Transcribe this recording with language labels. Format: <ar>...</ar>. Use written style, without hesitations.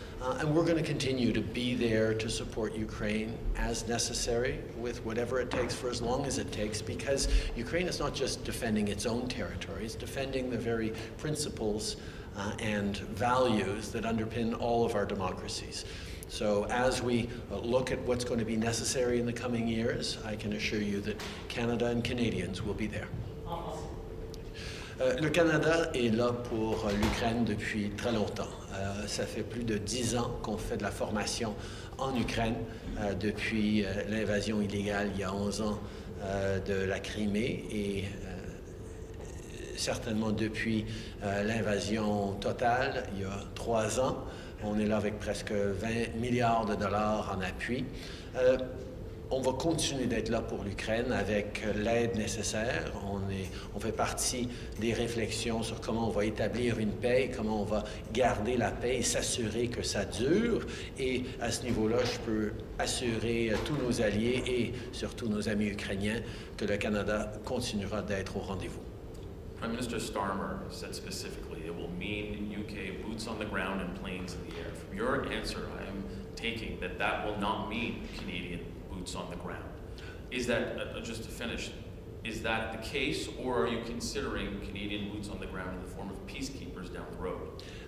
<en>And we're going to continue to be there to support Ukraine as necessary with whatever it takes for as long as it takes, because Ukraine is not just defending its own territory, it's defending the very principles and values that underpin all of our democracies. So as we look at what's going to be necessary in the coming years, I can assure you that Canada and Canadians will be there.</en> <fr>Le Canada est là pour l'Ukraine depuis très longtemps. Ça fait plus de 10 ans qu'on fait de la formation en Ukraine, depuis l'invasion illégale il y a 11 ans de la Crimée et certainement depuis l'invasion totale il y a 3 ans. On est là avec presque 20 milliards de dollars en appui. On va continuer d'être là pour l'Ukraine avec l'aide nécessaire. On fait partie des réflexions sur comment on va établir une paix, et comment on va garder la paix et s'assurer que ça dure. Et à ce niveau-là, je peux assurer tous nos alliés et surtout nos amis ukrainiens que le Canada continuera d'être au rendez-vous.</fr> <en>Prime Minister Starmer said specifically it will mean UK boots on the ground and planes in the air. From your answer, I am taking that will not mean Canadian boots on the ground. Is that, just to finish, is that the case, or are you considering Canadian boots on the ground in the form of peacekeepers down the road?</en>